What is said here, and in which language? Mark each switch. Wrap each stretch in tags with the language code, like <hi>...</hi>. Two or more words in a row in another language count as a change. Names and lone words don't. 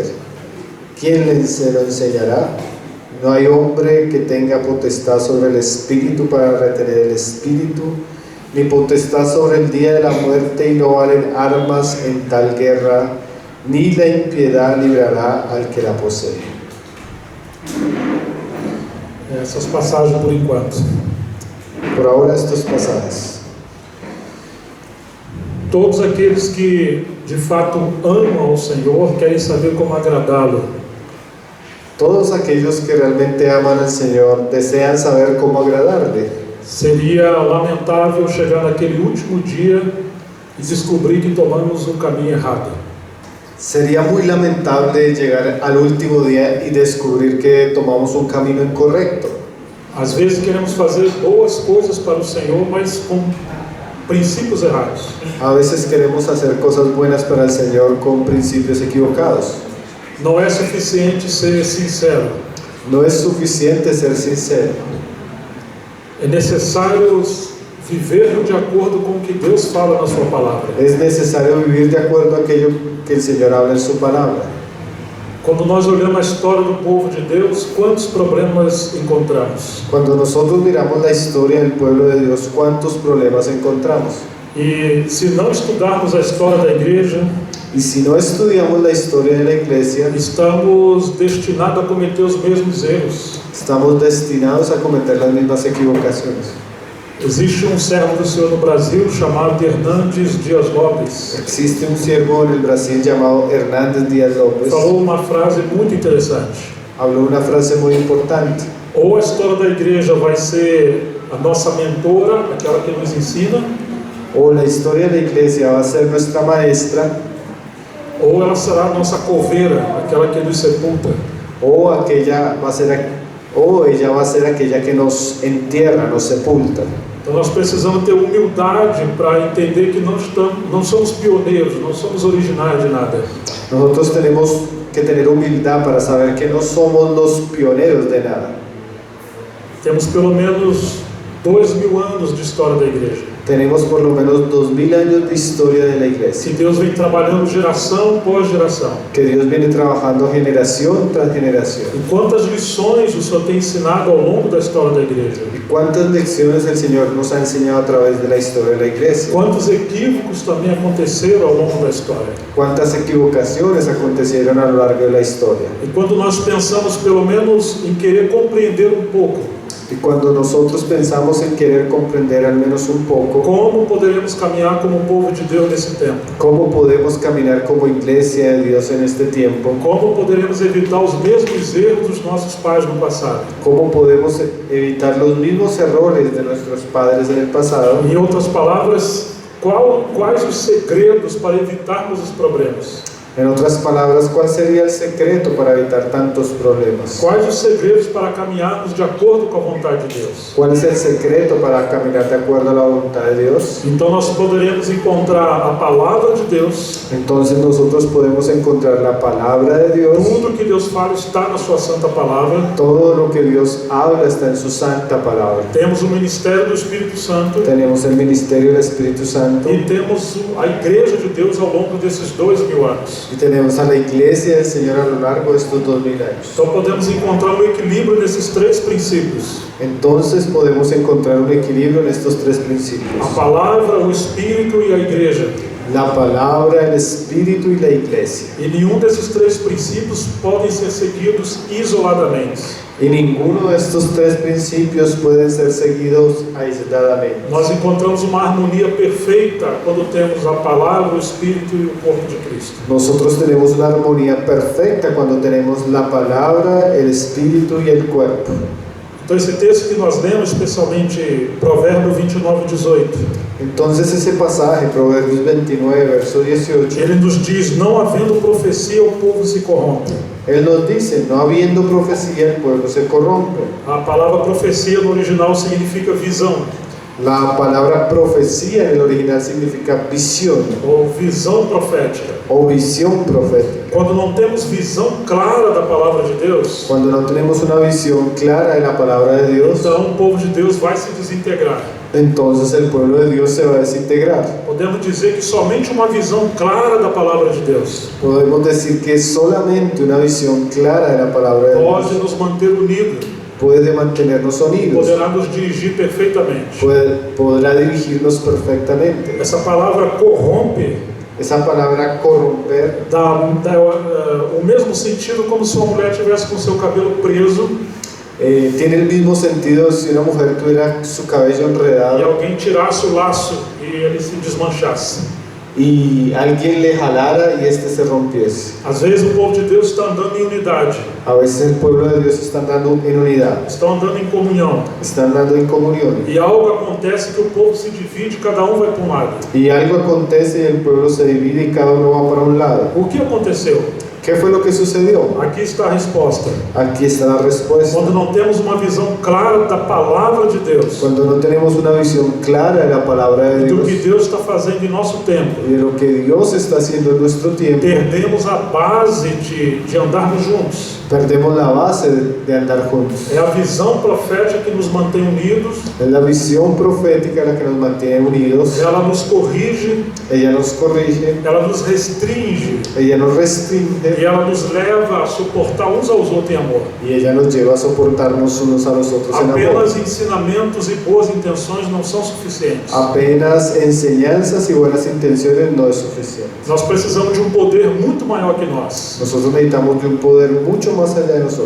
<es>¿Quién se lo enseñará? No hay hombre que tenga potestad sobre el espíritu para retener el espíritu, ni potestad sobre el día de la muerte, y no valen armas en tal guerra, ni la impiedad librará al que la posee.</es> <pt>Essas passagens por enquanto.</pt> <es>Por ahora estos pasajes.</es> <pt>Todos aqueles que de fato amam ao Senhor querem saber como agradá-lo.</pt> <es>Todos aquellos que realmente aman al Señor desean saber cómo agradarle.</es> <pt>Seria lamentável chegar naquele último dia e descobrir que tomamos um caminho errado.</pt> <es>Sería muy lamentable llegar al último día y descubrir que tomamos un camino incorrecto.</es> <pt>Às vezes queremos fazer boas coisas para o Senhor, mas com princípios errados.</pt> <es>A veces queremos hacer cosas buenas para el Señor con principios equivocados.</es> <pt>Não é suficiente ser sincero.</pt> <es>No es suficiente ser sincero.</es> <pt>É necessário viver de acordo com o que Deus fala na sua palavra.</pt> <es>Es necesario vivir de acuerdo a aquello que el Señor habla en su palabra.</es> <pt>Quando nós olhamos a história do povo de Deus, quantos problemas encontramos?</pt> <es>Cuando nosotros miramos la historia del pueblo de Dios, ¿cuántos problemas encontramos?</es> <pt>E se não estudarmos a história da igreja,</pt> <es>Y si no estudiamos la historia de la iglesia,</es> <pt>estamos destinados a cometer os mesmos erros.</pt> <es>estamos destinados a cometer las mismas equivocaciones.</es> <pt>Existe um servo do Senhor no Brasil chamado Hernandes Dias Lopes.</pt> <es>Existe un siervo en el Brasil llamado Hernández Díaz López.</es> <pt>Falou uma frase muito interessante.</pt> <es>Habló una frase muy importante.</es> <pt>Ou a história da igreja vai ser a nossa mentora, aquela que nos ensina,</pt> <es>O la historia de la iglesia va a ser nuestra maestra,</es> <pt>ou ela será a nossa coveira, aquela que nos sepulta.</pt> <es>o ella va a ser aquella que nos entierra, nos sepulta.</es> <pt>Então nós precisamos ter humildade para entender que não somos pioneiros, não somos originais de nada.</pt> <es>Nosotros tenemos que tener humildad para saber que no somos los pioneros de nada.</es> <pt>Temos pelo menos 2000 anos de história da igreja.</pt> <es>Tenemos por lo menos 2000 años de historia de la iglesia.</es> <pt>Que Deus vem trabalhando geração após geração.</pt> <es>Que Dios viene trabajando generación tras generación.</es> <pt>E quantas lições o Senhor tem ensinado ao longo da história da igreja.</pt> <es>Y cuántas lecciones el Señor nos ha enseñado a través de la historia de la iglesia.</es> <pt>Quantos equívocos também aconteceram ao longo da história.</pt> <es>Cuántas equivocaciones acontecieron a lo largo de la historia.</es> <pt>E quando nós pensamos pelo menos em querer compreender um pouco,</pt> <es>Y cuando nosotros pensamos en querer comprender al menos un poco,</es> <pt>como poderemos caminhar como povo de Deus nesse tempo?</pt> <es>¿cómo podemos caminar como iglesia de Dios en este tiempo?</es> <pt>Como poderemos evitar os mesmos erros dos nossos pais no passado?</pt> <es>¿Cómo podemos evitar los mismos errores de nuestros padres en el pasado?</es> <pt>Em outras palavras, quais os segredos para evitarmos os problemas?</pt> <es>En otras palabras, ¿cuál sería el secreto para evitar tantos problemas?</es> <pt>Quais os segredos para caminharmos de acordo com a vontade de Deus?</pt> <es>¿Cuál es el secreto para caminar de acuerdo a la voluntad de Dios?</es> <pt>Então nós poderemos encontrar a palavra de Deus.</pt> <es>Entonces nosotros podemos encontrar la palabra de Dios.</es> <pt>Tudo que Deus fala está na sua santa palavra.</pt> <es>Todo lo que Dios habla está en su santa palabra.</es> <pt>Temos o ministério do Espírito Santo</pt> <es>Tenemos el ministerio del Espíritu Santo</es> <pt>e temos a igreja de Deus ao longo desses 2000 anos.</pt> <es>y tenemos a la iglesia del Señor a lo largo de estos 2000 años.</es> <pt>Então podemos encontrar um equilíbrio nesses três princípios:</pt> <es>Entonces podemos encontrar un equilibrio en estos tres principios:</es> <pt>a palavra, o Espírito e a igreja.</pt> <es>la palabra, el Espíritu y la iglesia.</es> <pt>E nenhum desses três princípios podem ser seguidos isoladamente.</pt> <es>Y ninguno de estos tres principios pueden ser seguidos aisladamente.</es> <pt>Nós encontramos uma harmonia perfeita quando temos a palavra, o Espírito e o corpo de Cristo.</pt> <es>Nosotros tenemos una armonía perfecta cuando tenemos la palabra, el Espíritu y el cuerpo.</es> <pt>Então esse texto que nós lemos, especialmente Provérbio 29:18,</pt> <es>Entonces ese pasaje, Proverbios 29,</es> <pt>verso 18, ele nos diz: não havendo profecia, o povo se corrompe.</pt> <es>él nos dice, no habiendo profecía, el pueblo se corrompe.</es> <pt>A palavra profecia no original significa visão,</pt> <es>La palabra profecía en el original significa visión</es> <pt>ou visão profética.</pt> <es>o visión profética.</es> <pt>Quando não temos visão clara da palavra de Deus,</pt> <es>Cuando no tenemos una visión clara de la palabra de Dios,</es> <pt>então o povo de Deus vai se desintegrar.</pt> <es>entonces el pueblo de Dios se va a desintegrar.</es> <pt>Podemos dizer que somente uma visão clara da palavra de Deus</pt> <es>Podemos decir que solamente una visión clara de la palabra de</es> <pt>pode</pt> <es>Dios</es> <pt>nos manter unidos,</pt> <es>puede mantenernos unidos,</es> <pt>poderá nos dirigir perfeitamente.</pt> <es>podrá dirigirnos perfectamente.</es> <pt>Essa palavra corrompe</pt> <es>Esa palabra corromper</es> <pt>dá o mesmo sentido como se uma mulher tivesse com seu cabelo preso</pt> <es>tiene el mismo sentido si una mujer tuviera su cabello</es> <pt>e</pt> <es>enredado</es> <pt>alguém tirasse o laço e ele se desmanchasse.</pt> <es>y alguien le jalara y este se rompiese.</es> <pt>Às vezes o povo de Deus está andando em unidade,</pt> <es>A veces el pueblo de Dios está andando en unidad,</es> <pt>estão andando em comunhão,</pt> <es>está andando en comunión</es> <pt>e algo acontece que o povo se divide, cada um vai para um lado.</pt> <es>y algo acontece y el pueblo se divide y cada uno va para un lado.</es> <pt>O que aconteceu?</pt> <es>¿Qué fue lo que sucedió?</es> <pt>Aqui está a resposta.</pt> <es>Aquí está la respuesta.</es> <pt>Quando não temos uma visão clara da palavra de Deus,</pt> <es>Cuando no tenemos una visión clara de la palabra de</es> <pt>do que</pt> <es>Dios</es> <pt>Deus está fazendo em nosso tempo,</pt> <es>y de lo que Dios está haciendo en nuestro tiempo,</es> <pt>perdemos a base de andarmos juntos.</pt> <es>perdemos la base de andar juntos.</es> <pt>É a visão profética que nos mantém unidos,</pt> <es>Es la visión profética la que nos mantiene unidos.</es> <pt>ela nos corrige,</pt> <es>Ella nos corrige,</es> <pt>ela nos restringe</pt> <es>ella nos restringe</es> <pt>e ela nos leva a suportar uns aos outros em amor.</pt> <es>y ella nos lleva a soportarnos unos a los otros en amor.</es> <pt>Apenas ensinamentos e boas intenções não são suficientes.</pt> <es>Apenas enseñanzas y buenas intenciones no es suficiente.</es> <pt>Nós precisamos de um poder muito maior que nós.</pt> <es>Nosotros necesitamos de un poder mucho más allá de nosotros.</es>